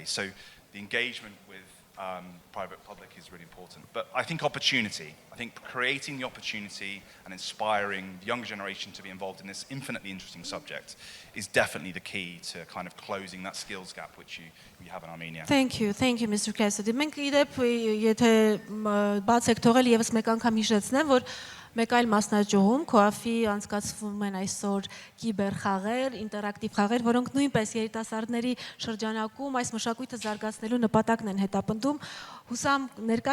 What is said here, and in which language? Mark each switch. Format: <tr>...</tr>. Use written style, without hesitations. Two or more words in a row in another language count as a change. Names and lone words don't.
<en>So the engagement with private public is really important. But I think opportunity, I think creating the opportunity and inspiring the younger generation to be involved in this infinitely interesting subject is definitely the key to kind of closing that skills gap which you have in Armenia. Thank you, Mr. Cassidy.</en> <hy>Մենք իդեպ եթե բաց եք թողել եւս մեկ անգամ հիշեցնեմ, որ մեկ այլ մասնաճյուղում COAF-ի անցկացվում են այսօր կիբեր խաղեր, ինտերակտիվ խաղեր, որոնք նույնպես երիտասարդների շրջանակում այս մշակույթը զարգացնելու նպատակն են հետապնդում։ Հուսամ ներկա</hy>